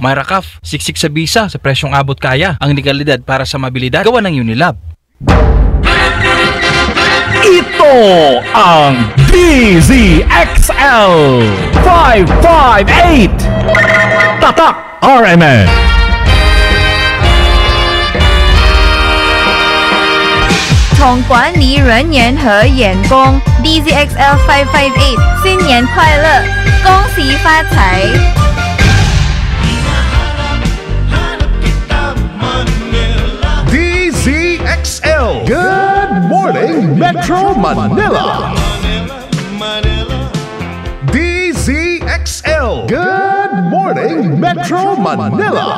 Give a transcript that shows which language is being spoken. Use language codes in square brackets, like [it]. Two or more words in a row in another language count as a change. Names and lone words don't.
[tl] May rakaf, siksik sa bisa sa presyong abot kaya. Ang kalidad para sa mabilidad, gawa ng Unilab. Ito ang DZXL 558 Tatak RMN. [zh] 从管理人员和员工 DZXL 558新年快乐，恭喜发财。 [tl] DZXL. [en] Good morning, Metro Manila. [tl] DZXL. [en] Good morning, Metro Manila.